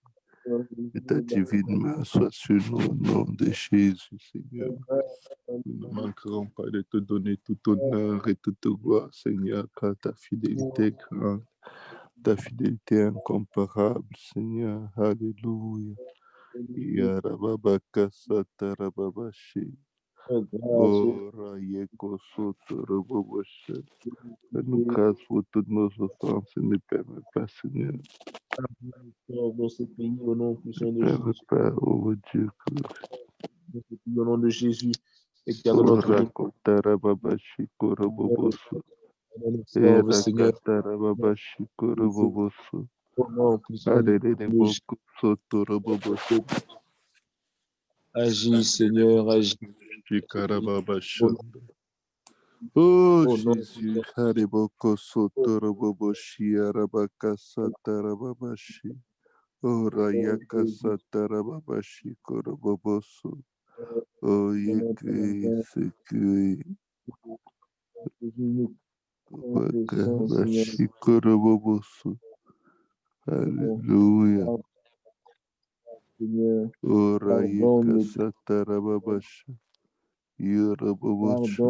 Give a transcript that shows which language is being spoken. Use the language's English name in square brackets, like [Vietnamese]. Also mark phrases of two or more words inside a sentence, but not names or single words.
[French] Que ta divine main soit sur nous au nom de Jésus, Seigneur. Nous ne manquerons pas de te donner tout honneur et toute gloire, Seigneur, car ta fidélité est grande. Ta fidélité est incomparable, Seigneur. Alléluia. Yarababakasatarababashi. Ora yekosotoroboboshe. Fais-nous grâce pour toutes nos offenses et ne permets pas, Seigneur. Dans ce pays, au nom puissant de Ne Jésus. permets pas, oh Dieu. Dans ce pays, au nom de Jésus. Éternel notre Ora Dieu. kotarababashi koroboboso. Sauve, Seigneur. Erakatarababashi koroboboso. Au nom puissant de Jésus. Aleleboko sotoroboboso. Agis, Seigneur, agis. Shikarababashanda. Oh Au nom Jésus, Hariboko Sotoroboboshi Arabakasatarababashi. Oh Rayaka Satarababashi Koroboboso. Oh Yekri Sekri Jésus, Bakabashi Koroboboso. Alléluia. Seigneur, Oh Rayaka pardonne, Satarababashi. Yoroboboshi.